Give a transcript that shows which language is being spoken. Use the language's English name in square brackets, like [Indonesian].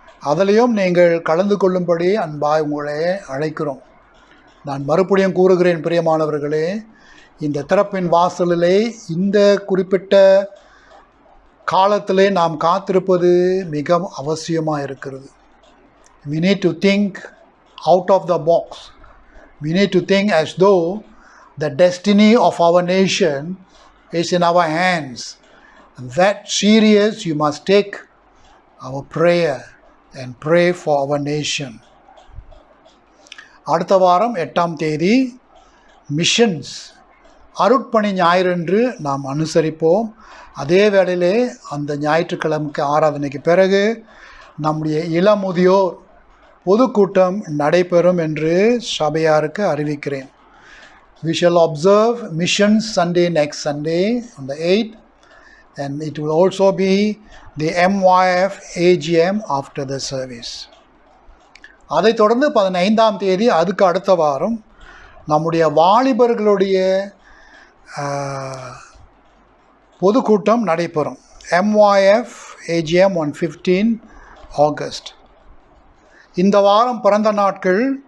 [Tamil] அதிலையும் நீங்கள் கலந்து கொள்ளும்படி அன்பாய் உங்களை அழைக்கிறோம். நான் மறுபடியும் கூறுகிறேன், பிரியமானவர்களே, இந்த திறப்பின் வாசலிலே இந்த குறிப்பிட்ட காலத்திலே நாம் காத்திருப்பது மிக அவசியமாக இருக்கிறது. [English] We need to think out of the box. We need to think as though the destiny of our nation is in our hands. That serious you must take our prayer and pray for our nation. [Tamil] அடுத்த வாரம் 8ஆம் தேதி missions அருட்பணி ஞாயிறன்று நாம் அனுசரிப்போம். அதே வேளையிலே அந்த ஞாயிற்றுக்கிழமைக்கு ஆராதனைக்கு பிறகு நம்முடைய இளமுதியோர் பொதுக்கூட்டம் நடைபெறும் என்று சபையாருக்கு அறிவிக்கிறேன். [English] We shall observe Missions Sunday next Sunday on the 8th, and it will also be the MYF AGM after the service. [Tamil] அதைத் தொடர்ந்து 15ஆம் தேதி அதுக்கு அடுத்த வாரம் நம்முடைய வாலிபர்களுடைய பொதுக்கூட்டம் நடைபெறும். [English] MYF AGM on 15 August. [Tamil] இந்த வாரம் பிறந்த நாட்கள்